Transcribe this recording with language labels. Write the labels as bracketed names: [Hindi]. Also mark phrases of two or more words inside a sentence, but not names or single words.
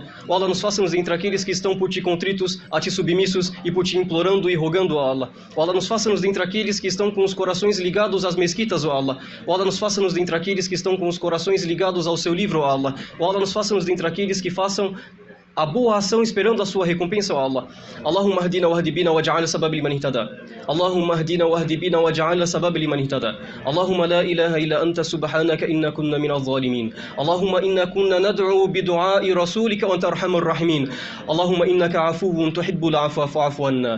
[Portuguese] Ó Allah, nos faça-nos entre aqueles que estão por Ti contritos, a Ti submissos e por Ti implorando e rogando, ó Allah. Ó Allah, nos faça-nos entre aqueles que estão com os corações ligados às mesquitas, ó Allah. Ó Allah, nos faça-nos entre aqueles que estão com os corações ligados ao Seu livro, ó Allah. Ó Allah, nos faça-nos entre aqueles que façam a boa ação esperando a sua recompensa, ó Allah. [Arabic] اللهم اهدنا واهد بنا واجعل سبب لمن اهتدى. اللهم اهدنا واهد بنا واجعل سبب لمن اهتدى. اللهم لا إله إلا أنت سبحانك إنا كنا من الظالمين. اللهم إنا كنا ندعو بدعاء رسولك وأنت أرحم الراحمين. اللهم إنك عفو تحب العفو فاعف عنا.